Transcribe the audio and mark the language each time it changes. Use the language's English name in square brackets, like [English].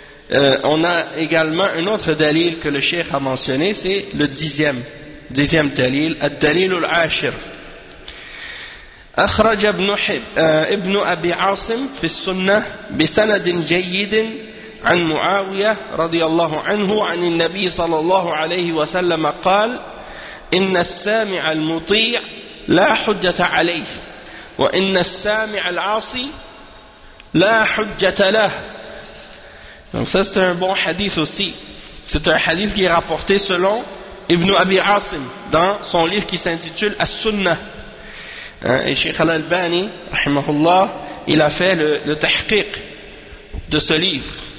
[French] Et ensuite, on a également un autre dalil que le cheikh a mentionné, c'est le dixième dalil, [Arabic] al-dalil al-ashir. أخرج ابن أبي عاصم في السنة بسند جيد عن معاوية رضي الله عنه عن النبي صلى الله عليه وسلم قال إن السامع المطيع لا حجة عليه وإن السامع العاصي لا حجة له. [French] C'est un bon hadith aussi. C'est un hadith qui est rapporté selon Ibn Abi Asim dans son livre qui s'intitule As-Sunnah. Et Cheikh Al-Albani, rahimahullah, il a fait le tahqiq de ce livre.